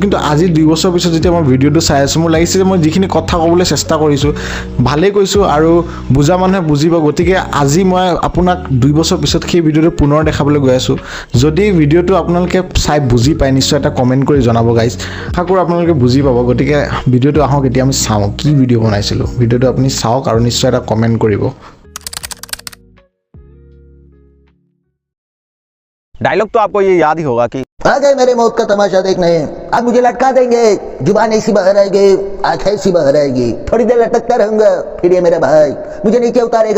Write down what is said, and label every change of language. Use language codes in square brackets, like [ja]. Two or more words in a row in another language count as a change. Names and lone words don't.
[as] কিন্তু আজি 2 বছৰ পিছত যেতিয়া মই ভিডিঅ'টো চাই আছোঁ, মোৰ লাগিছে যে মই যিখিনি কথা ক'বলৈ চেষ্টা কৰিছোঁ ভালেই কৈছোঁ আৰু বুজা মানুহে বুজিব। গতিকে আজি মই আপোনাক 2 বছৰ পিছত সেই ভিডিঅ'টো পুনৰ দেখাবলৈ গৈ আছোঁ। যদি ভিডিঅ'টো আপোনালোকে চাই বুজি পায় নিশ্চয় এটা কমেণ্ট কৰি জনাব গাইজ, আশা কৰোঁ আপোনালোকে বুজি পাব। গতিকে ভিডিঅ'টো আহক এতিয়া আমি চাওঁ কি ভিডিঅ' বনাইছিলোঁ। ভিডিঅ'টো আপুনি চাওক আৰু নিশ্চয় এটা কমেণ্ট কৰিব। [hi] डायलॉग तो आपको ये याद ही होगा कि आ गए मेरे मौत का तमाशा देखने, अब मुझे लटका देंगे, जुबान ऐसी बाहर आएगी, आंखें ऐसी बाहर आएगी, थोड़ी देर लटकता रहूंगा, फिर ये मेरा भाई मुझे नीचे उतारेगा।